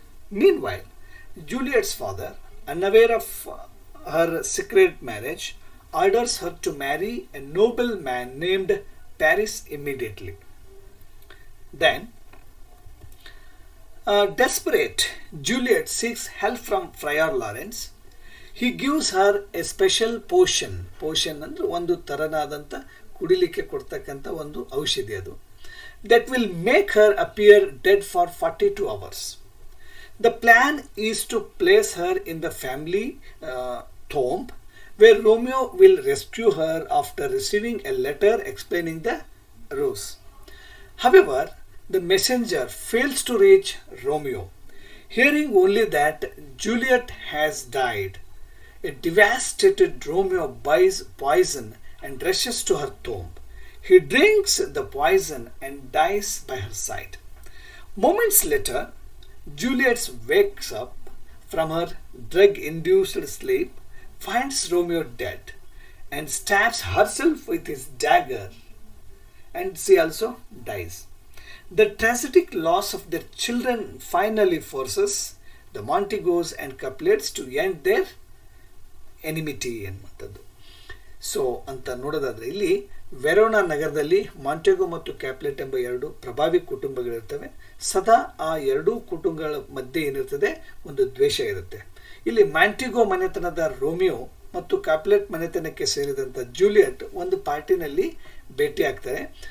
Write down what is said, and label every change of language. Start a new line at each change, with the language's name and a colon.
English: Meanwhile, Juliet's father, unaware of her secret marriage, orders her to marry a noble man named Paris immediately. Then, desperate, Juliet seeks help from Friar Lawrence. He gives her a special potion.
Kannada: Potion ಅಂದರೆ ಒಂದು ತರನಾದಂಥ ಕುಡಿಲಿಕ್ಕೆ ಕೊಡ್ತಕ್ಕಂಥ ಒಂದು ಔಷಧಿ ಅದು.
English: That will make her appear dead for 42 hours. The plan is to place her in the family tomb where Romeo will rescue her after receiving a letter explaining the ruse. However, the messenger fails to reach Romeo. Hearing only that Juliet has died, a devastated Romeo buys poison and rushes to her tomb, He drinks the poison and dies by her side. Moments later, Juliet wakes up from her drug-induced sleep, finds Romeo dead, and stabs herself with his dagger, and she also dies. The tragic loss of their children finally forces the Montegos and Capulets to end their enmity ಎನ್ನುವಂಥದ್ದು.
Kannada: So ಅಂತ ನೋಡೋದಾದರೆ ಇಲ್ಲಿ Verona ನಗರದಲ್ಲಿ ಮಾಂಟೆಗೋ ಮತ್ತು ಕ್ಯಾಪ್ಲೆಟ್ ಎಂಬ ಎರಡು ಪ್ರಭಾವಿ ಕುಟುಂಬಗಳಿರ್ತವೆ. ಸದಾ ಆ ಎರಡೂ ಕುಟುಂಬಗಳ ಮಧ್ಯೆ ಏನಿರ್ತದೆ, ಒಂದು ದ್ವೇಷ ಇರುತ್ತೆ. ಇಲ್ಲಿ ಮ್ಯಾಂಟಿಗೋ ಮನೆತನದ ರೋಮಿಯೋ ಮತ್ತು ಕ್ಯಾಪ್ಲೆಟ್ ಮನೆತನಕ್ಕೆ ಸೇರಿದಂಥ ಜೂಲಿಯಟ್ ಒಂದು ಪಾರ್ಟಿನಲ್ಲಿ ಭೇಟಿ ಆಗ್ತಾರೆ.